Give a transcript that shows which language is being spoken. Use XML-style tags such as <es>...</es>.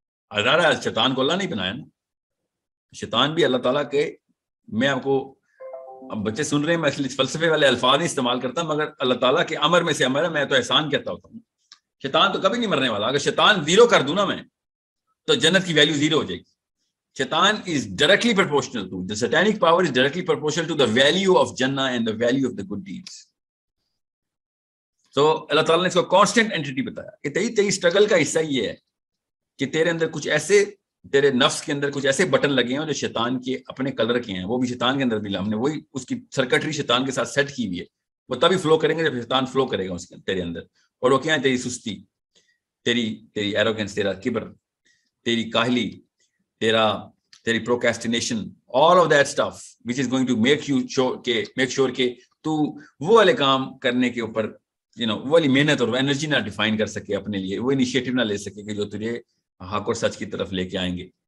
<ur>ظاہر ہے شیطان کو اللہ نہیں بنایا نا, شیطان بھی اللہ تعالیٰ کے, میں آپ کو اب بچے سن رہے ہیں, میں فلسفے والے الفاظ نہیں استعمال کرتا, مگر اللہ تعالیٰ کے امر میں سے امر ہے, میں تو احسان کہتا ہوتا ہوں. شیطان تو کبھی نہیں مرنے والا. اگر شیطان 0 کر دوں نا میں, تو جنت کی ویلیو 0 ہو جائے گی.</ur> <en>شیطان is directly proportional to, the satanic power is directly proportional to the value of Jannah and the value of the good deeds.</en> <ur>So اللہ تعالیٰ نے اس کو کانسٹنٹ اینٹیٹی بتایا کہ تیری اسٹرگل کا حصہ یہ ہے کہ تیرے اندر کچھ ایسے, تیرے نفس کے اندر کچھ ایسے بٹن لگے ہیں جو شیطان کے اپنے کلر کے ہیں, وہ بھی شیطان کے اندر بھی ہم نے وہی اس کی سرکٹری شیطان کے ساتھ سیٹ کی ہوئی ہے. وہ تبھی فلو کریں گے جب شیطان فلو کرے گا اس کے تیرے اندر. اور وہ کیا ہے, تیری سستی, تیری ایروگنس, تیرا کبر, تیری کاہلی, تیری پروکیسٹینیشن,</ur> <en>all of that stuff which is going to make sure</en> <ur>کہ تو وہ والے کام کرنے کے اوپر وہ والی محنت اور انرجی نہ ڈیفائن کر سکے اپنے لیے, وہ انیشیٹو نہ لے سکے کہ جو تجھے حق اور سچ کی طرف لے کے آئیں گے.</ur>